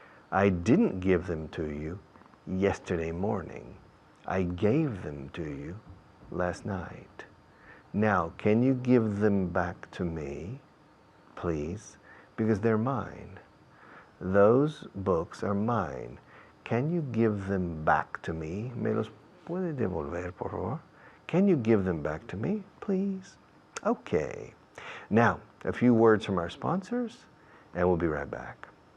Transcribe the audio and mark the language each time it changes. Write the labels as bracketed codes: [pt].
[en] I didn't give them to you yesterday morning. I gave them to you last night. Now, can you give them back to me, please? Because they're mine. Those books are mine. Can you give them back to me? [es] ¿Me los puede devolver, por favor? [en] Can you give them back to me, please? Okay. Now, a few words from our sponsors, and we'll be right back.